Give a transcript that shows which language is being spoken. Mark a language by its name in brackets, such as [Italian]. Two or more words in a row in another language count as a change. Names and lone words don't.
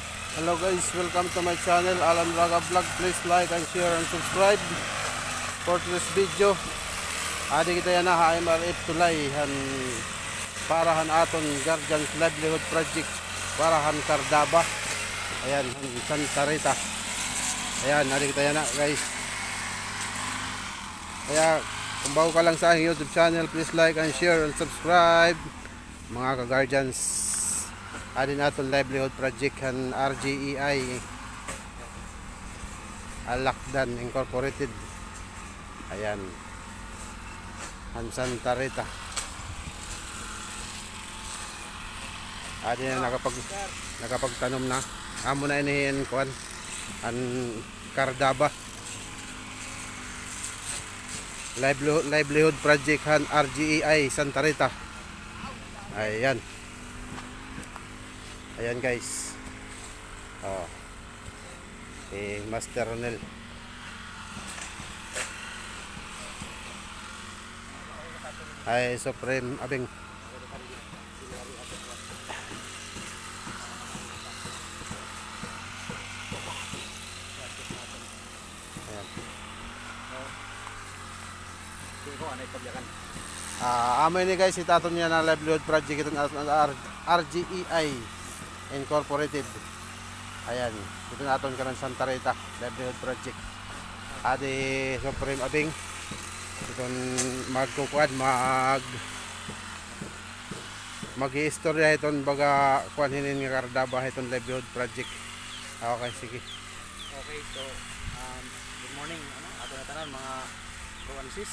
[English] Hello guys, welcome to my channel Alan Raga Vlog. Please like and share and subscribe for this video. [Waray] Adi kita yan na MRF tulay han parahan aton Guardians Livelihood Project parahan Cardaba. Ayan, Santa Rita. Ayan, adi kita yan na guys. [Filipino] Kaya kung bago ka lang sa aking YouTube channel, [English] please like and share and subscribe [Filipino] mga ka-Guardians. [Waray] Adin aton livelihood project han RGEI Alakdan Incorporated. Ayan, han Santa Rita. Adin na nakapagtanom na amo na inihin kuan an Cardaba livelihood project han RGEI Santa Rita. Ayan. Ayan guys. Oh. Master Ronel. Ay Supreme Abing. Ayan. Amoy ni guys itaton niya na livelihood project itong RGEI Incorporated. Ayan, ito naton ka ng Santa Rita livelihood project. Adi Supreme Abing itong magkukuan mag-i-istorya itong baga kuan hinin nga Cardaba itong livelihood project. [Filipino] Okay, sige. [Waray] Okay, so good morning ato na tanan mga Roansis.